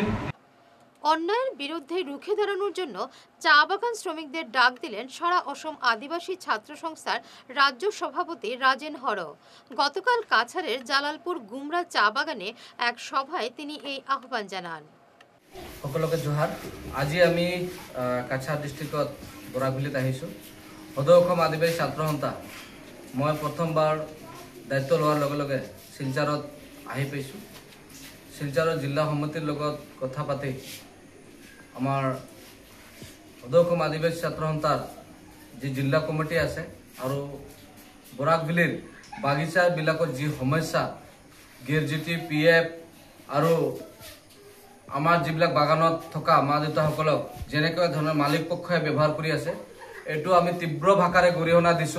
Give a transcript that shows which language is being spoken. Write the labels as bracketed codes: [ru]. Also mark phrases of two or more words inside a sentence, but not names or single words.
[bn] অন্যায়ের বিরুদ্ধে রুখে দাঁড়ানোর জন্য চা বাগান শ্রমিকদের ডাক দিলেন সারা অসম আদিবাসী ছাত্র সংস্থার রাজ্য সভাপতি রাজেন হর। গতকাল কাছাড়ের জালালপুর গুমরা চা বাগানে এক সভায় তিনি এই আহ্বান জানান। [as] সকলকে জোহার। আজি আমি কাছাড় ডিস্ট্রিক্টত বৰাকবিলিত আহিছোঁ। সদৌ অসম আদিবাসী ছাত্ৰ সন্থা মই প্ৰথমবাৰ দায়িত্ব লোৱাৰ লগে লগে শিলচৰত আহি পাইছোঁ। শিলচৰৰ জিলা সমিতিৰ লগত কথা পাতি আমাৰ সদৌ অসম আদিবাসী ছাত্ৰ সন্থাৰ যি জিলা কমিটি আছে আৰু বৰাকবিলিৰ বাগিচাবিলাকত যি সমস্যা, গ্ৰেজুইটি, PF আৰু আমাৰ যিবিলাক বাগানত থকা মা দেউতাসকলক যেনেকৈ ধৰণৰ মালিক পক্ষই ব্যৱহাৰ কৰি আছে, এইটো আমি তীব্ৰ ভাষাৰে গৰিহণা দিছোঁ।